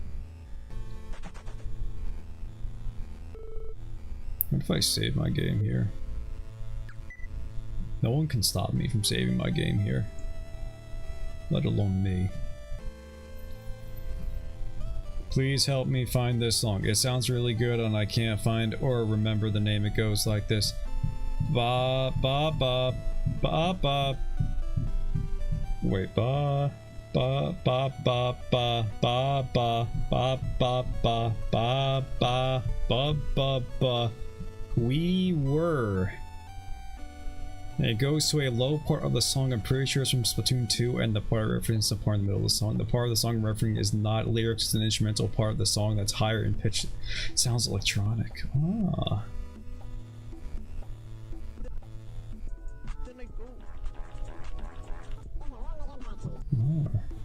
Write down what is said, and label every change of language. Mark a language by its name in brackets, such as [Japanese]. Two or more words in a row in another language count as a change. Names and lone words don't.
[English] What if I save my game here? No one can stop me from saving my game here. Let alone me. Please help me find this song. It sounds really good and I can't find or remember the name. It goes like this. Ba ba ba ba ba. Wait, ba ba ba ba ba ba ba ba ba ba ba ba ba ba ba. We were. And it goes to a low part of the song. I'm pretty sure it's from Splatoon 2, and the part reference the part in the middle of the song. The part of the song referencing is not lyrics, it's an instrumental part of the song that's higher in pitch. Sounds electronic. Ah. Ah.